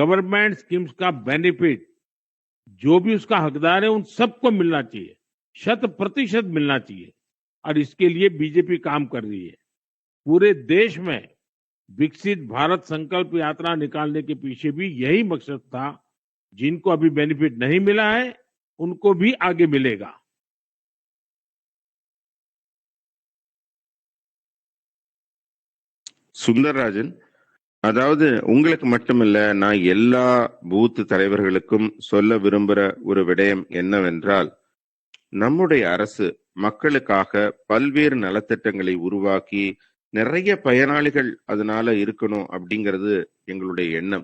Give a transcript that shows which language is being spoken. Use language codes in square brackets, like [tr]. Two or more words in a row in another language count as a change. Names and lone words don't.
[hi] यानी [en] government schemes [hi] का बेनिफिट जो भी उसका हकदार है उन सबको मिलना चाहिए, 100% मिलना चाहिए। और इसके लिए बीजेपी काम कर रही है। पूरे देश में विकसित भारत संकल्प यात्रा निकालने के पीछे भी यही मकसद था। जिनको अभी बेनिफिट नहीं मिला है उनको भी आगे मिलेगा। [ta] சுந்தரராஜன், அதாவது உங்களுக்கு மட்டுமில்ல, நான் எல்லா பூத் தலைவர்களுக்கும் சொல்ல விரும்புற ஒரு விடயம் என்னவென்றால், நம்முடைய அரசு மக்களுக்காக பல்வேறு நலத்திட்டங்களை உருவாக்கி நிறைய பயனாளிகள் அதனால இருக்கணும் அப்படிங்கிறது எங்களுடைய எண்ணம்.